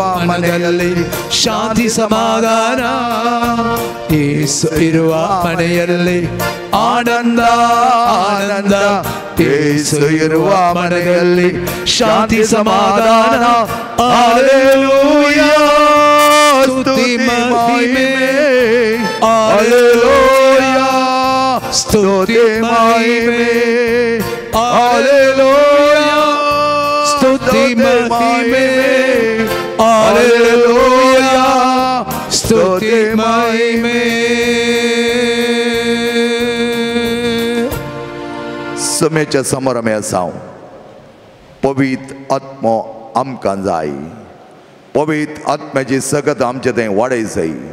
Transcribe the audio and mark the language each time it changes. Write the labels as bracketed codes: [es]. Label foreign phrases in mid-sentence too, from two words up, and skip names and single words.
[kn] ಮನೆಯಲ್ಲಿ ಶಾಂತಿ ಸಮಾಧಾನ ಯೇಸು ಇರುವ ಮನೆಯಲ್ಲಿ ಆನಂದ ಆನಂದ ಯೇಸು ಇರುವ ಮನೆಯಲ್ಲಿ ಶಾಂತಿ ಸಮಾಧಾನ ಹಲ್ಲೆಲೂಯಾ ಸ್ತುತಿ ಮಹಿಮೆ ಹಲ್ಲೆಲೂಯಾ ಸ್ತುತಿ ಮಹಿಮೆ ಹಲ್ಲೆಲೂಯಾ ಸ್ತುತಿ ಮಹಿಮೆ ಹಲ್ಲೆಲೂಯಾ ಸ್ತುತಿ ಮಹಿಮೆ [kok] सोम्याच्या समोर आमी आसाव पवित्र आत्मो आमकां जाय पवित्र आत्म्याची सगत आमचे थंय वाडय जाय